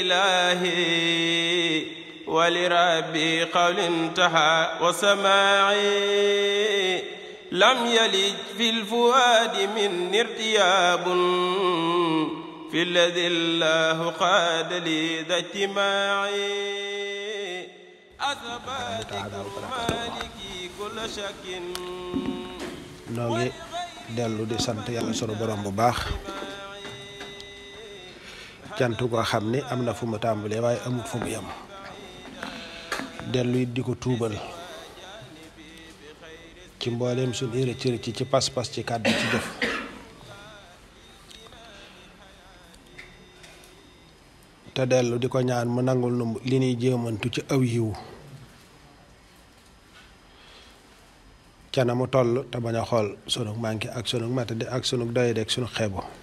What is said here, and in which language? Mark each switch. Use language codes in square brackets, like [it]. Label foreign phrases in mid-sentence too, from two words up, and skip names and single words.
[ar] إلهي ولربي قول انتهى وسماعي لم يلج في الفؤاد من ارتياب في الذي الله قاد لي ذا اجتماعي أثبات مالكي كل شك [wo] noo ngi dellu di sant yàlla sunu borom bu baax cant goo xam ni am na fu mu tàmbalee waaye amut fu mu yem dellu it di ko tuubal ci mbooleem suñ rëcc ci pas-pas ci kàddu ci jëf te dellu di ko ñaan mu nangul nu li ñuy jéemantu ci aw yiw ca na mu toll te bañ a xool sunu manqué ak sunu matadi ak sunu doyade ak sunu xeebu